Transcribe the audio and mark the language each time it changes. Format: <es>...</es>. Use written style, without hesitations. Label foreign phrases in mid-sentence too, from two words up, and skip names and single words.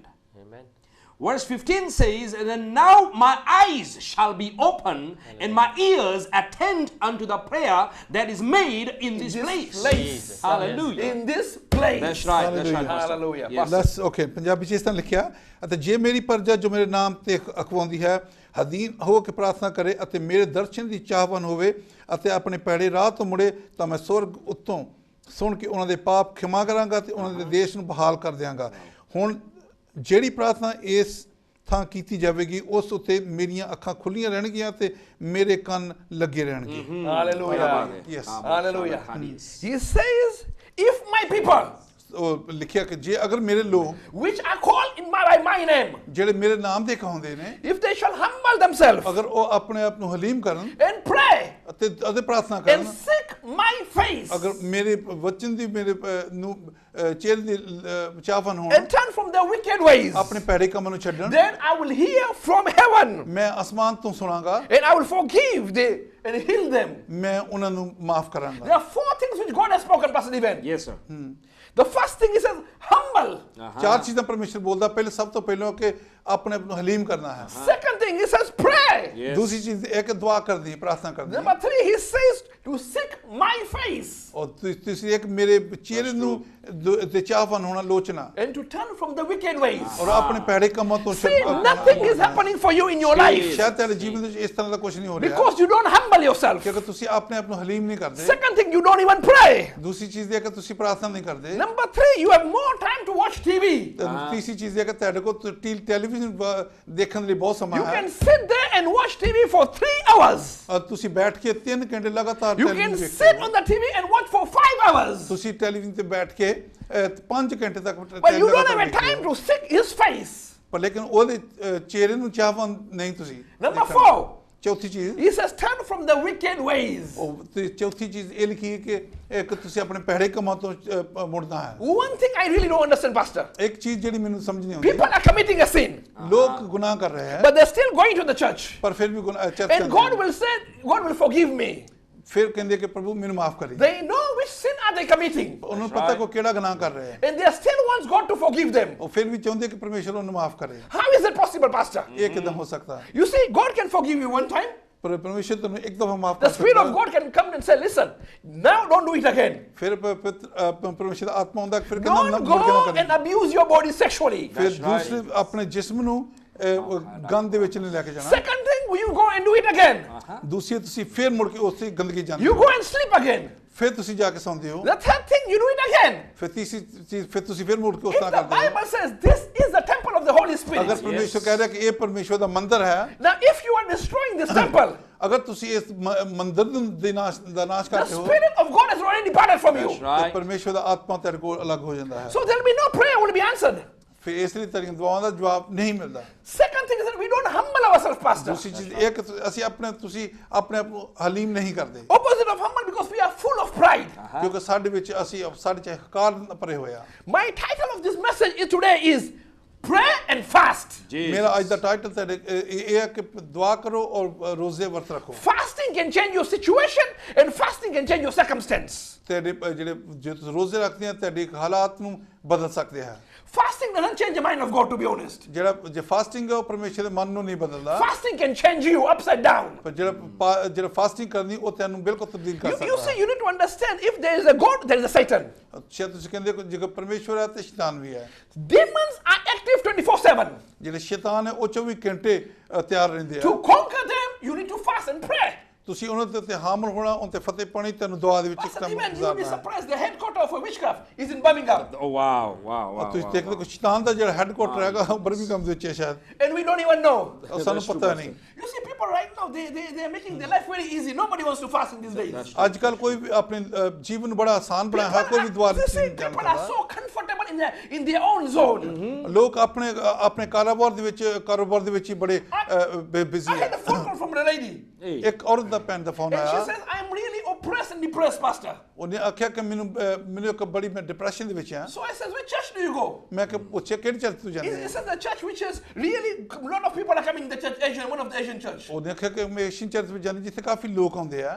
<en>Amen. Verse 15 says, and then now my eyes shall be open and my ears attend unto the prayer that is made in this place. Jesus. Hallelujah. In this place. That's right. That's right. Pastor. Hallelujah. Yes. let's okay</en> <pa>ਪੰਜਾਬੀ ਚ ਇਸ ਤਰ੍ਹਾਂ ਲਿਖਿਆ ਅਤੇ ਜੇ ਮੇਰੀ ਪ੍ਰਜਾ ਜੋ ਮੇਰੇ ਨਾਮ ਤੇ ਅਖਵਾਉਂਦੀ ਹੈ ਅਧੀਨ ਹੋ ਕੇ ਪ੍ਰਾਰਥਨਾ ਕਰੇ ਅਤੇ ਮੇਰੇ ਦਰਸ਼ਨ ਦੀ ਚਾਹਵਾਨ ਹੋਵੇ ਅਤੇ ਆਪਣੇ ਪੈੜੇ ਰਾਹ ਤੋਂ ਮੁੜੇ ਤਾਂ ਮੈਂ ਸਵਰਗ ਉੱਤੋਂ ਸੁਣ ਕੇ ਉਹਨਾਂ ਦੇ ਪਾਪ ਖਿਮਾ ਕਰਾਂਗਾ ਤੇ ਉਹਨਾਂ ਦੇ ਦੇਸ਼ ਨੂੰ ਬਹਾਲ ਕਰ ਦਿਆਂਗਾ ਹੁਣ ਜਿਹੜੀ ਪ੍ਰਾਰਥਨਾ ਇਸ ਥਾਂ ਕੀਤੀ ਜਾਵੇਗੀ ਉਸ ਉੱਤੇ ਮੇਰੀਆਂ ਅੱਖਾਂ ਖੁੱਲੀਆਂ ਰਹਿਣਗੀਆਂ ਤੇ ਮੇਰੇ ਕੰਨ ਲੱਗੇ ਰਹਿਣਗੇ</pa> <en>Hallelujah. Yes. Hallelujah. He says, if my people,</en> <pa>ਉਹ ਲਿਖਿਆ ਕਿ ਜੇ ਅਗਰ ਮੇਰੇ ਲੋਕ</pa> <en>which are called by my name,</en> <pa>ਜਿਹੜੇ ਮੇਰੇ ਨਾਮ ਦੇ ਕਹਾਉਂਦੇ ਨੇ</pa> <en>if they shall humble themselves</en> <pa>ਅਗਰ ਉਹ ਆਪਣੇ ਆਪ ਨੂੰ ਹਲੀਮ ਕਰਨ</pa> <en>and pray</en> <pa>ਅਤੇ ਪ੍ਰਾਰਥਨਾ</pa> <en>and</en> <pa>ਕਰਨ</pa> <en>seek my face</en> <pa>ਅਗਰ ਮੇਰੇ ਵਚਨ ਦੀ ਮੇਰੇ ਨੂੰ ਚਿਹਰੇ ਦੀ ਚਾਹਵਾਨ ਹੋਣ</pa> <en>and turn from their wicked ways,</en> <pa>ਆਪਣੇ ਭੈੜੇ ਕੰਮਾਂ ਨੂੰ ਛੱਡਣ</pa> <en>then I will hear from heaven</en> <pa>ਮੈਂ ਅਸਮਾਨ ਤੋਂ ਸੁਣਾਂਗਾ</pa> <en>and I will forgive and heal them.</en> <pa>ਮੈਂ ਉਹਨਾਂ ਨੂੰ ਮਾਫ ਕਰਾਂਗਾ</pa> <en>There are 4 things which God has spoken, Pastor Divan. Yes, sir. The first thing he says, humble.</en> <pa>ਚਾਰ ਚੀਜ਼ਾਂ ਪਰਮੇਸ਼ਰ ਬੋਲਦਾ ਪਹਿਲੇ ਸਭ ਤੋਂ ਪਹਿਲਾਂ ਕਿ ਆਪਣੇ ਆਪ ਨੂੰ ਹਲੀਮ ਕਰਨਾ ਹੈ</pa> <en>Second thing he says, pray. Yes.</en> <pa>ਦੂਸਰੀ ਚੀਜ਼ ਇਹ ਕਿ ਦੁਆ ਕਰਦੀ ਪ੍ਰਾਰਥਨਾ ਕਰਦੀ</pa> <en>Number 3 he says to seek my face</en> <pa>ਔਰ ਤੀਸਰੀ ਇੱਕ ਮੇਰੇ ਚਿਹਰੇ ਨੂੰ ਤੇ ਚਾਹਵਾਨ ਹੋਣਾ ਲੋਚਨਾ</pa> <en>and to turn from the wicked ways.</en> <pa>ਔਰ ਆਪਣੇ ਭੈੜੇ ਕੰਮਾਂ ਤੋਂ</pa> <en>See, nothing is happening for you in your life</en> <pa>ਸ਼ਾਇਦ ਤੁਹਾਡੇ ਜੀਵਨ ਵਿੱਚ ਇਸ ਤਰ੍ਹਾਂ ਦਾ ਕੁਝ ਨਹੀਂ ਹੋ ਰਿਹਾ</pa> <en>because you don't humble yourself.</en> <pa>ਕਿਉਂਕਿ ਤੁਸੀਂ ਆਪਣੇ ਆਪ ਨੂੰ ਹਲੀਮ ਨਹੀਂ ਕਰਦੇ</pa> <en>Second thing, you don't even pray.</en> <pa>ਦੂਸਰੀ ਚੀਜ਼ ਇਹ ਕਿ ਤੁਸੀਂ ਪ੍ਰਾਰਥਨਾ ਨਹੀਂ ਕਰਦੇ</pa> <en>Number 3, you have more time to watch TV.</en> <pa>ਤੀਸਰੀ ਚੀਜ਼ ਇਹ ਕਿ ਤੁਹਾਡੇ ਕੋਲ ਟੈਲੀਵਿਜ਼ਨ ਦੇਖਣ ਲਈ ਬਹੁਤ ਸਮਾਂ</pa> <en>You</en> <pa>ਹੈ</pa> <en>can sit there and watch TV for 3 hours.</en> <pa>ਔਰ ਤੁਸੀਂ ਬੈਠ ਕੇ 3 ਘੰਟੇ ਲਗਾਤਾਰ</pa> <en>You can</en> <pa>ਟੈਲੀਵਿਜ਼ਨ</pa> <en>sit</en> <pa>ਦੇਖਦੇ ਹੋ</pa> <en>on the TV and watch for 5 hours.</en> <pa>ਤੁਸੀਂ ਟੈਲੀਵਿਜ਼ਨ ਤੇ ਬੈਠ ਕੇ 5 ਘੰਟੇ ਤੱਕ</pa> <en>But you don't have a time to seek his face.</en> <pa>ਪਰ ਲੇਕਿਨ ਉਹਦੇ ਚਿਹਰੇ ਨੂੰ ਚਾਹਵਾਨ ਨਹੀਂ ਤੁਸੀਂ</pa> <en>Number</en> <pa>ਦੇਖਣਾ।</pa> <en>4,</en> <pa>ਚੌਥੀ ਚੀਜ਼</pa> <en>He says, turn from the wicked ways.</en> <pa>ਉਹ ਤੇ ਚੌਥੀ ਚੀਜ਼ ਇਹ ਲਿਖੀ ਹੈ ਕਿ ਇੱਕ ਤੁਸੀਂ ਆਪਣੇ ਭੈੜੇ ਕੰਮਾਂ ਤੋਂ ਮੁੜਨਾ ਹੈ।</pa> <en>One thing I really don't understand, Pastor.</en> <pa>ਇੱਕ ਚੀਜ਼ ਜਿਹੜੀ ਮੈਨੂੰ ਸਮਝ ਨਹੀਂ ਆਉਂਦੀ,</pa> <en>People are committing a sin,</en> <pa>ਲੋਕ ਗੁਨਾਹ ਕਰ ਰਹੇ ਹੈ</pa> <en>but they're still going to the church.</en> <pa>ਪਰ ਫਿਰ ਵੀ ਚਰਚ</pa> <en>And God will say, God will forgive me.</en> <pa>ਫਿਰ ਕਹਿੰਦੇ ਕਿ ਪ੍ਰਭੂ ਮੈਨੂੰ ਮਾਫ ਕਰੀ।</pa> <en>They know which sin are they committing.</en> <pa>ਉਹਨਾਂ ਨੂੰ ਪਤਾ ਕੋ ਕਿਹੜਾ ਗੁਨਾਹ ਕਰ ਰਹੇ ਹੈ,</pa> <en>And they still wants God to forgive them.</en> <pa>ਉਹ ਫਿਰ ਵੀ ਚਾਹੁੰਦੇ ਕਿ ਪਰਮੇਸ਼ਰ ਉਹਨੂੰ ਮਾਫ ਕਰੇ।</pa> <en>How is that possible, Pastor?</en> <pa>ਇਹ ਕਿਦਾਂ ਹੋ ਸਕਦਾ?</pa> <en>You see, God can forgive you one time.</en> <pa>ਪਰ ਪਰਮੇਸ਼ਰ ਤੁਹਾਨੂੰ ਇੱਕ ਦਫਾ ਮਾਫ</pa> <en>The</en> <pa>ਕਰ</pa> <en>Spirit of</en> <pa>ਸਕਦਾ,</pa> <en>God can come and say, listen, now don't do it again.</en> <pa>ਫਿਰ ਪਰਮੇਸ਼ਰ ਦਾ ਆਤਮਾ ਹੁੰਦਾ ਫਿਰ ਕਹਿੰਦਾ</pa> <en>Don't</en> <pa>ਮੁੜ ਕੇ ਨਾ</pa> <en>go and</en> <pa>ਕਰੇ।</pa> <en>abuse your body sexually.</en> <pa>ਫਿਰ ਦੂਸਰੇ ਆਪਣੇ ਜਿਸਮ ਨੂੰ ਗੰਦ ਦੇ ਵਿੱਚ ਨਹੀਂ ਲੈ ਕੇ ਜਾਣਾ।</pa> <en>Second thing, you go and do it again.</en> <pa>ਦੂਸਰੀ ਤੁਸੀਂ ਫਿਰ ਮੁੜ ਕੇ ਉਸੇ ਗੰਦਗੀ ਜਾਂਦੇ</pa> <en>You</en> <pa>ਹੋ,</pa> <en>go and sleep again.</en> <pa>ਫਿਰ ਤੁਸੀਂ ਜਾ ਕੇ ਸੌਂਦੇ ਹੋ।</pa> <en>The third thing, you do it again.</en> <pa>ਫਿਰ ਤੀਸਰੀ ਚੀਜ਼ ਫਿਰ ਤੁਸੀਂ ਫਿਰ ਮੁੜ ਕੇ ਉਸ</pa> <en>If</en> <pa>ਤਰ੍ਹਾਂ</pa> <en>the</en> <pa>ਕਰਦੇ ਹੋ।</pa> <en>Bible says this is the temple of the Holy</en> <pa>ਅਗਰ</pa> <en>Spirit,</en> <pa>ਪਰਮੇਸ਼ਰ ਕਹਿ ਰਿਹਾ ਕਿ ਇਹ ਪਰਮੇਸ਼ਰ ਦਾ ਮੰਦਿਰ ਹੈ,</pa> <en>now if you are destroying this temple,</en> <pa>ਅਗਰ ਤੁਸੀਂ ਇਸ ਮੰਦਿਰ ਦਾ ਨਾਸ਼</pa> <en>the</en> <pa>ਕਰਦੇ ਹੋ</pa> <en>Spirit of God has already departed from you. That's</en> <pa>ਤੇ</pa> <en>right.</en> <pa>ਪਰਮੇਸ਼ਰ ਦਾ ਆਤਮਾ ਤੇਰੇ ਕੋਲ ਅਲੱਗ ਹੋ ਜਾਂਦਾ ਹੈ।</pa> <en>So there will be no prayer will be answered.</en> <pa>ਫਿਰ ਇਸ ਲਈ ਤੇਰੀਆਂ ਦੁਆਵਾਂ ਦਾ ਜਵਾਬ ਨਹੀਂ ਮਿਲਦਾ।</pa> <en>Second thing is that we don't humble ourselves, Pastor.</en> <pa>ਦੂਸਰੀ ਚੀਜ਼ ਇਹ ਕਿ ਅਸੀਂ ਤੁਸੀਂ ਆਪਣੇ ਆਪ ਨੂੰ ਹਲੀਮ ਨਹੀਂ ਕਰਦੇ,</pa> <en>Opposite of humble because we are full of pride.</en> <pa>ਕਿਉਂਕਿ ਸਾਡੇ ਵਿੱਚ ਸਾਡੇ ਚ ਹੰਕਾਰ ਭਰੇ ਹੋਏ ਆ।</pa> <en>My title of this message today is Pray and Fast.</en> <pa>ਮੇਰਾ ਅੱਜ ਦਾ ਟਾਈਟਲ ਤੁਹਾਡੇ ਇਹ ਹੈ ਕਿ ਦੁਆ ਕਰੋ ਔਰ ਰੋਜ਼ੇ ਵਰਤ ਰੱਖੋ।</pa> <en>Fasting can change your situation and fasting can change your circumstance.</en> <pa>ਤੁਹਾਡੇ ਜਿਹੜੇ ਜੇ ਤੁਸੀਂ ਰੋਜ਼ੇ ਰੱਖਦੇ ਆ ਤੁਹਾਡੇ ਹਾਲਾਤ ਨੂੰ ਬਦਲ ਸਕਦੇ ਹੈ।</pa> <en>Fasting doesn't change the mind of God, to be honest.</en> <pa>ਜਿਹੜਾ ਜੇ ਫਾਸਟਿੰਗ ਹੈ ਉਹ ਪਰਮੇਸ਼ਰ ਦੇ ਮਨ ਨੂੰ ਨਹੀਂ ਬਦਲਦਾ,</pa> <en>Fasting can change you upside down.</en> <pa>ਪਰ ਜਿਹੜਾ ਫਾਸਟਿੰਗ ਕਰਨੀ ਉਹ ਤੁਹਾਨੂੰ ਬਿਲਕੁਲ ਤਬਦੀਲ ਕਰ</pa> <en>You</en> <pa>ਸਕਦਾ</pa> <en>see,</en> <pa>ਹੈ।</pa> <en>you need to understand, if there is a God, there is a Satan.</en> <pa>ਸ਼ਾਇਦ ਤੁਸੀਂ ਕਹਿੰਦੇ ਕਿ ਜੇਕਰ ਪਰਮੇਸ਼ਵਰ ਹੈ ਤੇ ਸ਼ੈਤਾਨ ਵੀ ਹੈ।</pa> <en>Demons are active 24/7.</en> <pa>ਜਿਹੜੇ ਸ਼ੈਤਾਨ ਹੈ ਉਹ 24 ਘੰਟੇ ਤਿਆਰ ਰਹਿੰਦੇ</pa> <en>To</en> <pa>ਆ।</pa> <en>conquer them, you need to fast and pray.</en> <pa>ਤੁਸੀਂ ਉਹਨਾਂ ਤੇ ਹਾਮਲ ਹੋਣਾ, ਉਹਨਾਂ ਤੇ ਫਤਿਹ ਪਾਣੀ, ਤੁਹਾਨੂੰ ਦੁਆ ਦੇ ਵਿੱਚ ਇੱਕ</pa> <en>Pastor,</en> <pa>ਕੰਮ</pa> <en>even you will be</en> <pa>ਗੁਜ਼ਾਰਨਾ ਹੈ।</pa> <en>surprised, the headquarters of witchcraft is in Birmingham. Oh, wow, wow, wow.</en> <pa>ਤੁਸੀਂ</pa> <en>wow,</en> <pa>ਦੇਖਦੇ</pa> <en>wow.</en> <pa>ਕਿ ਸ਼ੈਤਾਨ ਦਾ ਜਿਹੜਾ ਹੈੱਡਕੁਆਟਰ ਹੈਗਾ ਉਹ ਬਰਮਿੰਘਮ ਦੇ ਵਿੱਚ ਹੈ ਸ਼ਾਇਦ,</pa> <en>And we don't even know.</en> <pa>ਉਹ ਸਾਨੂੰ</pa> <en>That's true,</en> <pa>ਪਤਾ</pa> <en>Pastor.</en> <pa>ਨਹੀਂ।</pa> <en>You see, people right now, they are making their life very easy. Nobody wants to fast in these days.</en> <pa>ਅੱਜ ਕੱਲ ਕੋਈ ਵੀ ਆਪਣੇ ਜੀਵਨ ਨੂੰ ਬੜਾ ਆਸਾਨ ਬਣਾਇਆ ਹੈ, ਕੋਈ ਵੀ ਦੁਆ</pa> <en>You see,</en> <pa>ਨਹੀਂ</pa> <en>people are</en> <pa>ਜਾਣਦਾ।</pa> <en>so comfortable in their own zone.</en> <pa>ਲੋਕ ਆਪਣੇ ਕਾਰੋਬਾਰ ਦੇ ਵਿੱਚ ਹੀ ਬੜੇ ਬਿਜ਼ੀ</pa> <en>I had a</en> <pa>ਹੈ।</pa> <en>phone call from a lady,</en> <pa>ਇੱਕ ਔਰਤ ਦਾ ਭੈਣ ਦਾ ਫੋਨ</pa> <en>and she</en> <pa>ਆਇਆ,</pa> <en>says, I'm really oppressed and depressed, Pastor.</en> <pa>ਉਹਨੇ ਆਖਿਆ ਕਿ ਮੈਨੂੰ ਇੱਕ ਬੜੀ ਮੈਂ ਡਿਪਰੈਸ਼ਨ ਦੇ ਵਿੱਚ ਹਾਂ।</pa> <en>So I said, which church do you go?</en> <pa>ਮੈਂ ਕਿ ਪੁੱਛਿਆ ਕਿਹੜੀ ਚਰਚ ਤੋਂ ਜਾਂਦੇ</pa> <en>He</en> <pa>ਹੋ?</pa> <en>said, the church which is really, a lot of people are coming to the church, Asian, one of the Asian church.</en> <pa>ਉਹਨੇ ਆਖਿਆ ਕਿ ਮੈਂ ਏਸ਼ੀਅਨ ਚਰਚ ਵਿੱਚ ਜਾਂਦੀ ਜਿੱਥੇ ਕਾਫੀ ਲੋਕ ਆਉਂਦੇ ਆ।</pa>